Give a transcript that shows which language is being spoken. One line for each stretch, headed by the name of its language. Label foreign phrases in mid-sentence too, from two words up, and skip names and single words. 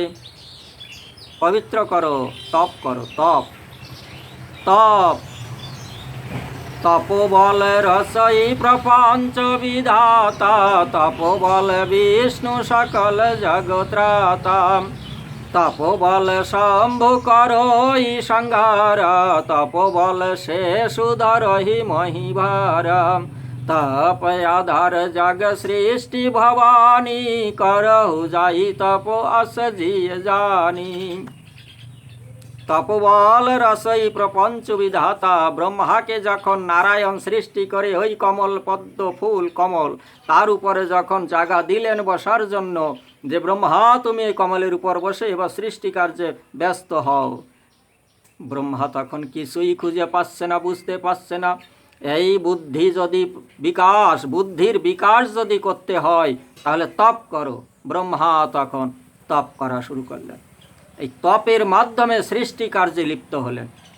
Bangla: পবিত্র করো, তপ করো, তপ তপ
Awadhi: तपोबल रचइ प्रपंच बिधाता, तपोबल बिष्नु सकल जगत्राता, तपोबल संभु करइ संहार, तपोबल सेष उदरहि महिभार, तप आधार जग सृष्टि भवानी, करहु जाई तप अस जिय जानी। तपोबल रसई प्रपंच विधाता,
Bangla: ব্রহ্মা কে যখন নারায়ণ সৃষ্টি করে ওই কমল পদ্ম ফুল কমল তার উপরে যখন জায়গা দিলেন বসার জন্য, যে ব্রহ্মা তুমি এই কমলের উপর বসে এবার সৃষ্টি কার্যে ব্যস্ত হও। ব্রহ্মা তখন কিছুই খুঁজে পাচ্ছে না, বুঝতে পারছে না। এই বুদ্ধি যদি বিকাশ, বুদ্ধির বিকাশ যদি করতে হয় তাহলে তপ করো। ব্রহ্মা তখন তপ করা শুরু করলেন, এই তপের মাধ্যমে সৃষ্টি কার্যে লিপ্ত হলেন।